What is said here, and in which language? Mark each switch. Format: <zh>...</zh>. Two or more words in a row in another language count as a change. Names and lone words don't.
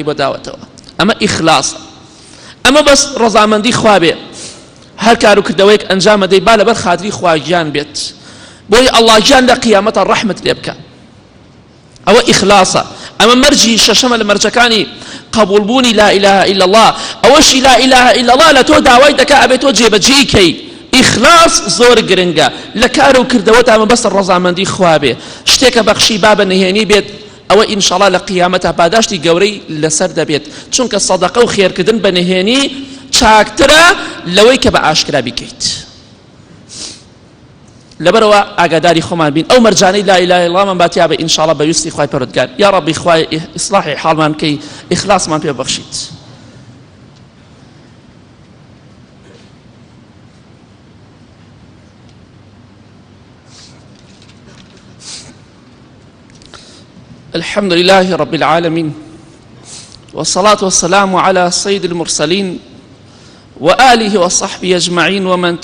<ckb>بەداوەتەوە ئەمە ئیخلاسە ئەمە بەس ڕەزامەندی خوا بێ هەر کار و کردەوەیەک ئەنجام دەی با لەبەر خاتری خواگیان بێت بۆی ئەڵڵا گیان لە قیامەتە ڕەحمت لێ بکە ئەوە ئیخلاسە ئەمە مەرجی شەشەمە لە مەرجەکانی قبولبوونی</ckb> <ar>لا إله إلا الله</ar> <ckb>ئەوەشی</ckb> <ar>لا إله إلا الله</ar> <ckb>لە تۆ داوای دەکا ئەبێت تۆ جێبەجێی کەی ئیخلاس زۆر گرنگە لە کار و کردەوەت ئەمە بەس ڕەزامەندی خوا بێ شتێکە بەخشی با بە نهێنی بێت ئەوە ئینشاءڵڵا لە قیامەتە پاداشتی گەورەی لەسەر دەبێت چونکە سەدەقە و خێرکردن بە نهێنی چاکترە لەوەی کە بە ئاشکرا بیکەیت لبروا ئاگاداری خۆمان بین ئەو مەرجانەی</ckb> <ar>لا إله إلا الله</ar> <ckb>من باتیا بە ئینشاءڵڵا بەویستی خوای پەروەردگار یا ڕەبی خوای ئیصلاحی حاڵمان بکەی ئیخلاسمان پێ بەخشیت</ckb> <ar>الحمد لله رب العالمين والصلاة والسلام على سيد المرسلين وآله وصحبه أجمعين ومن</ar>